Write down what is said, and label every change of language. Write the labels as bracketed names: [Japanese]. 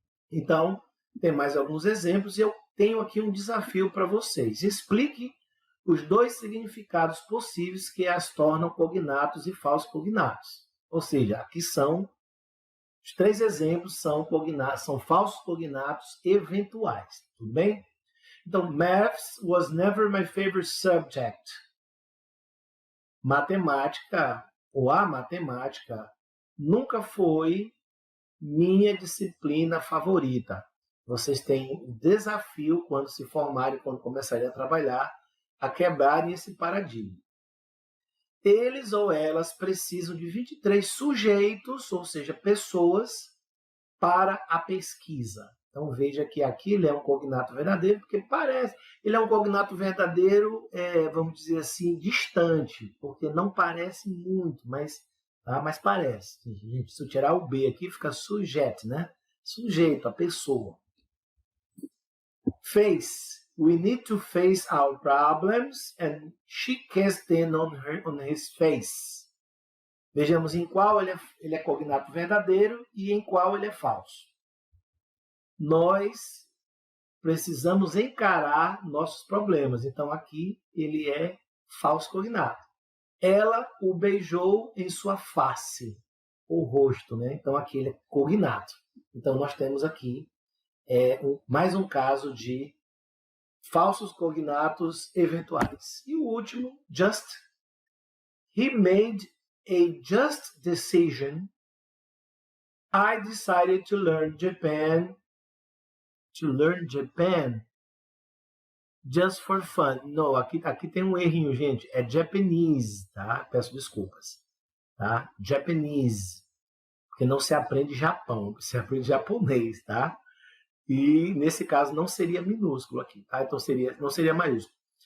[Portuguese] Então, tem mais alguns exemplos e eu tenho aqui um desafio para vocês. Explique os 2 significados possíveis que as tornam cognatos e falsos cognatos. Ou seja, aqui são os 3 exemplos são falsos cognatos eventuais. Tudo bem? [English] Então, maths was never my favorite subject. [Portuguese] Matemática, ou a matemática, nunca foi minha disciplina favorita. Vocês têm um desafio quando se formarem, quando começarem a trabalhar, a quebrarem esse paradigma. Eles ou elas precisam de 23 sujeitos, ou seja, pessoas, para a pesquisa. Então veja que aqui ele é um cognato verdadeiro, porque parece, ele é um cognato verdadeiro, vamos dizer assim, distante, porque não parece muito, mas parece. Gente, se eu tirar o B aqui, fica sujeito, né? Sujeito, a pessoa. Face. [English] We need to face our problems and she kissed them on his face. [Portuguese] Vejamos em qual ele é cognato verdadeiro e em qual ele é falso. Nós precisamos encarar nossos problemas. Então, aqui ele é falso cognato. Ela o beijou em sua face, ou rosto, né? Então, aqui ele é cognato. Então, nós temos aqui mais um caso de falsos cognatos eventuais. E o último, just. [English] He made a just decision, I decided to learn Japan just for fun. [Portuguese] Não, aqui tem um errinho, gente. É Japanese, tá? Peço desculpas. Tá? [English] Japanese. [Portuguese] Porque não se aprende Japão, se aprende japonês, tá? E nesse caso não seria minúsculo aqui, tá? Então não seria maiúsculo.